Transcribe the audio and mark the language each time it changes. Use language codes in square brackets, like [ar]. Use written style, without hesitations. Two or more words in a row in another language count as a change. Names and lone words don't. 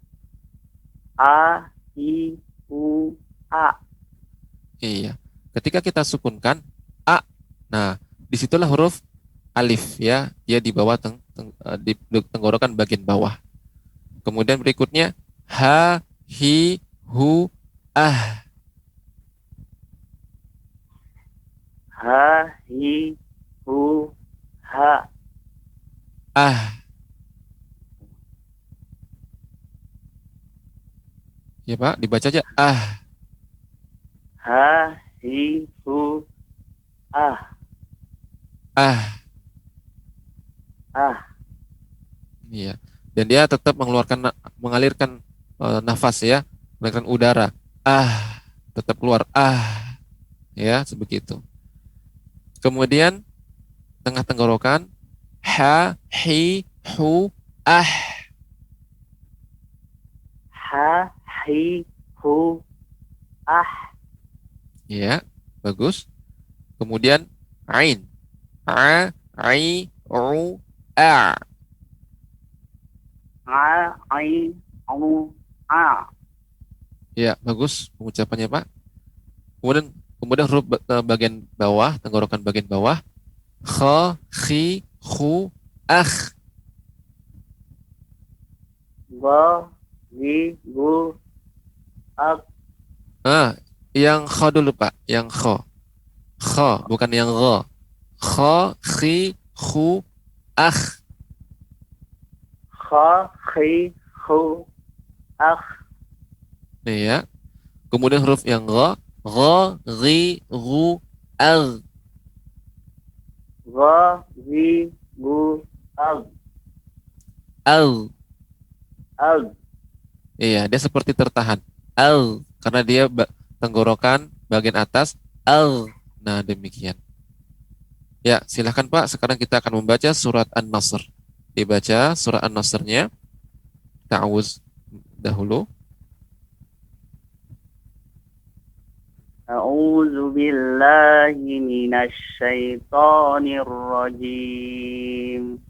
[id] A, I, U, A. Iya. Ketika kita sukunkan A, nah disitulah huruf alif ya. Dia di bawah di tenggorokan bagian bawah. Kemudian berikutnya ha, hi, hu, ah. Ha, hi, hu, ha. Ah. Ya Pak, dibaca aja ah. Ha, hi, hu, ah. Ah. Ah. Iya. Dan dia tetap mengalirkan nafas ya, mengalirkan udara. Ah, tetap keluar. Ah. Ya, sebegitu. Kemudian tengah tenggorokan ha, hi, hu, ah. Ha, hi, hu, ah. Ya, bagus. Kemudian ain. A, I, U, A. A, I, U, A. Ya, bagus pengucapannya Pak. Kemudian huruf bagian bawah, tenggorokan bagian bawah. Kha, khi, khu, akh. Ga, zi, gu, ak. Ah, yang kha dulu Pak, yang kha. Kha, bukan yang gha. Kha, khi, khu, akh. Kha, khi, hu, akh. Ya. Kemudian huruf yang gha, ghi, gu, ag. Ga, zi, gu, ag. Ag. Ag. Iya, dia seperti tertahan. Ag, karena dia tenggorokan bagian atas. Ag. Nah, demikian. Ya, silahkan Pak. Sekarang kita akan membaca surat An-Nasr. Dibaca surat An-Nasrnya. Ta'awuz dahulu. [ar] أعوذ بالله من الشيطان الرجيم.